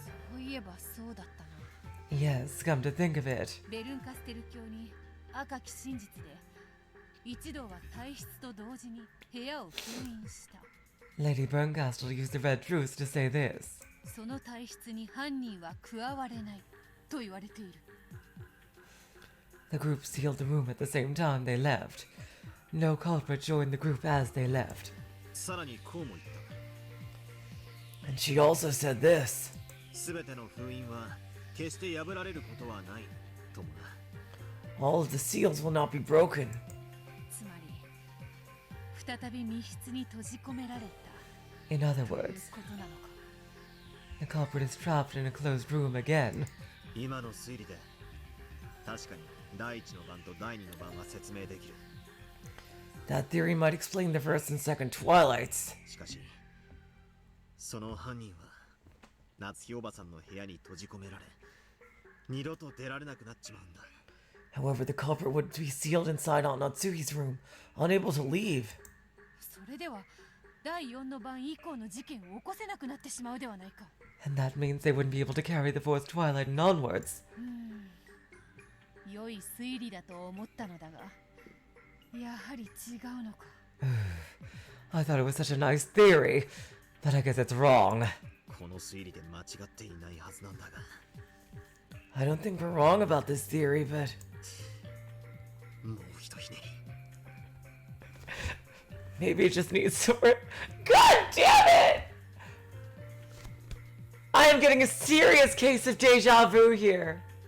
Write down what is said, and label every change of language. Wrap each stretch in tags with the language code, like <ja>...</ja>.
<ja>そういえばそうだったな。</ja> <en>Yes, come to think of it.</en> <ja>ベルンカステル教に赤き真実で一同は体質と同時に部屋を封印した。</ja> <en>Lady Bernkastel used the red truth to say this.</en> <ja>その体質に犯人は加われないと言われている。</ja> <en>The group sealed the room at the same time they left. No culprit joined the group as they left.</en> <ja>さらにこうも言った。</ja> <en>And she also said this.</en> <ja>すべての封印は決して破られることはないともな。</ja> <en>All of the seals will not be broken.</en> <ja>つまり再び密室に閉じ込められた。</ja> <en>In other</en> <ja>という</ja> <en>words,</en> <ja>ことなのか。</ja> <en>the culprit is trapped in a closed room again.</en> <ja>今の推理で確かに第1の番と第2の番は説明できる。</ja> <en>That theory might explain the first and second Twilights.</en> <ja>しかしその犯人は夏日おばさんの部屋に閉じ込められ二度と出られなくなっちまうんだ。</ja> <en>However, the culprit would be sealed inside Aunt Natsuhi's room, unable to leave.</en> <ja>それでは第4の番以降の事件を起こせなくなってしまうではないか。</ja> <en>And that means they wouldn't be able to carry the fourth Twilight and onwards.</en> <ja>良い推理だと思ったのだが、やはり違うのか。</ja> <en>I thought it was such a nice theory, but I guess it's wrong.</en> <ja>この推理で間違っていないはずなんだが。</ja> <en>I don't think we're wrong about this theory, but...</en> <ja>もうひとひねり。</ja> <en>Maybe it just needs some... God damn it! I am getting a serious case of deja vu here.</en>